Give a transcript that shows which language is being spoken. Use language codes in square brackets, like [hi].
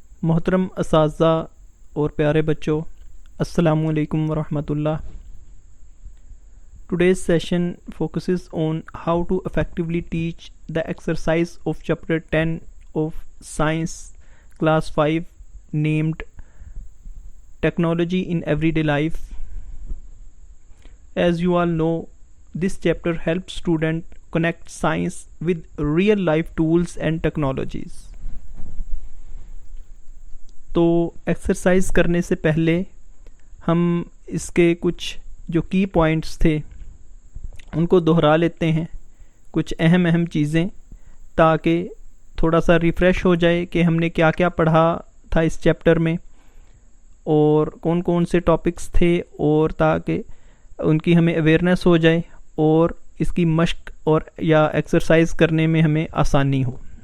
[ur] محترم اساتذہ اور پیارے بچوں، السلام علیکم ورحمۃ اللہ. [en] Today's session focuses on how to effectively teach the exercise of chapter 10 of Science class 5 named Technology in Everyday Life. As you all know, this chapter helps students connect science with real life tools and technologies. [ur] تو exercise کرنے سے پہلے ہم اس کے کچھ جو کی points تھے ان کو دہرا لیتے ہیں، کچھ اہم چیزیں، تاکہ تھوڑا سا ریفریش ہو جائے کہ ہم نے کیا کیا پڑھا تھا اس چیپٹر میں اور کون کون سے ٹاپکس تھے، اور تاکہ ان کی ہمیں اویئرنیس ہو جائے اور اس کی مشق اور یا ایکسرسائز کرنے میں ہمیں آسانی ہو.